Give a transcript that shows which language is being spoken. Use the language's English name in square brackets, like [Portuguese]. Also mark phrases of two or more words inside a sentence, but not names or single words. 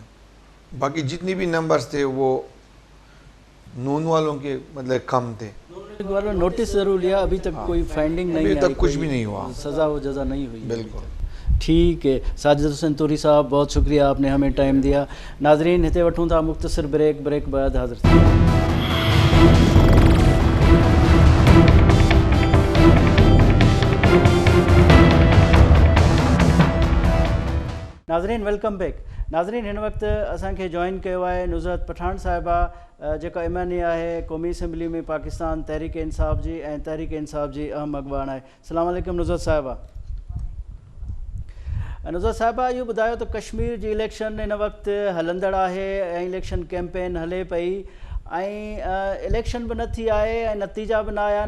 [Hindi] बाकी जितनी भी नंबर्स थे वो नून वालों के मतलब कम थे। वालों नोटिस ज़रूर लिया, अभी तक कोई फाइंडिंग नहीं, अभी तक कुछ भी नहीं हुआ, सज़ा व जज़ा नहीं हुई। बिल्कुल ठीक है। साजिद हुसैन तूरी साहब, बहुत शुक्रिया, आपने हमें टाइम दिया। [Sindhi] नाजरीन हिते वठूं था मुख्तसर ब्रेक बाद हाज़िर थी। [English] नाज़रीन welcome back. [Sindhi] नाज़रीन हिन वक्त असांखे जॉइन किया है नुज़रत पठान साहिबा, जेका इमानी है क़ौमी असम्बली में पाकिस्तान तहरीक इंसाफ़ जी ऐं तहरीक इंसाफ़ जी अहम अगवान है। अस्सलाम वालेकुम नुज़रत साहिबा। नुज़रत साहिबा, इहो ॿुधायो त कश्मीर जी इलेक्शन इन वक्त हलंदड़ आहे ऐं इलेक्शन कैंपेन हले पई ऐं इलेक्शन भी न थी आहे ऐं नतीजा भी न आया आहिनि।